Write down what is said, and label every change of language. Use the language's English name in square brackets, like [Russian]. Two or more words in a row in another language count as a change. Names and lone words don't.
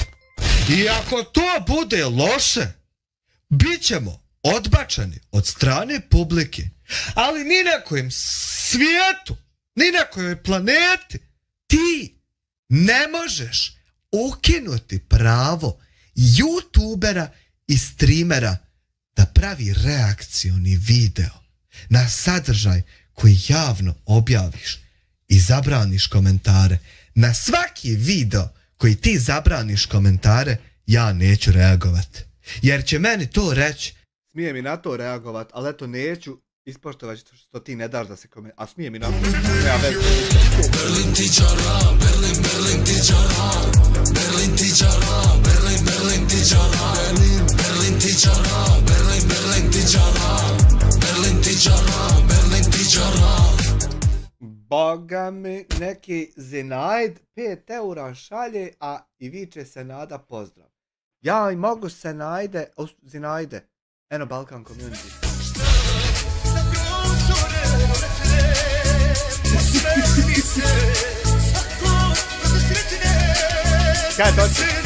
[Bosnian] I ako to bude loše, bit ćemo odbačeni od strane publike, ali ni na kojem svijetu, ni na kojoj planeti ti ne možeš ukinuti pravo YouTubera i streamera da pravi reakcioni video na sadržaj koji javno objaviš i zabraniš komentare. Na svaki video koji ti zabraniš komentare, ja neću reagovat. Jer će meni to reći. Smije mi na to reagovat, ali eto neću ispoštovat što ti ne daš da se komentara. A smije mi na to. Ja već. Berlin ti čara, Berlin ti čara, Berlin ti čara, Berlin ti čara, Berlin ti čara, Berlin ti čara, Berlin ti čara, Berlin ti čara. Boga mi, neki Zinajd 5 eura šalje, a i viče se nada pozdrav. Ja i mogu se Zinajde. Eno Balkan Community. Kaj doći?